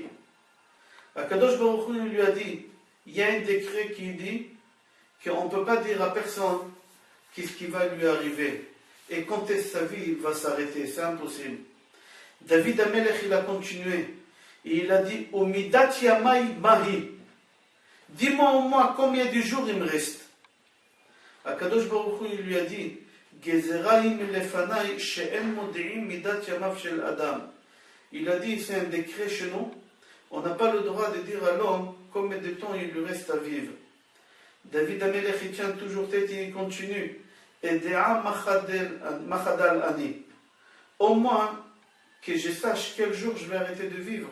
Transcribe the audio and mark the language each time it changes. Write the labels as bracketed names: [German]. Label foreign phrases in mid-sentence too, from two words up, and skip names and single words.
[French] Kadosh Baruch Hu lui a dit, il y a un décret qui dit qu'on ne peut pas dire à personne qu'est-ce qui va lui arriver et quand est-ce que sa vie va s'arrêter, c'est impossible. David Amelech il a continué et il a dit [Hebrew] Omidat Yamai Mahi, [French] dis-moi au moins combien de jours il me reste. Akadosh Baruch Hu il lui a dit [Hebrew] Gezeraim lefanai she'en modi'im midat yamav shel adam. [French] Il a dit c'est un décret chez nous, on n'a pas le droit de dire à l'homme combien de temps il lui reste à vivre. David Amelech il tient toujours tête et il continue. [Hebrew] Et Dea Machadal Ani. [French] Au moins que je sache quel jour je vais arrêter de vivre.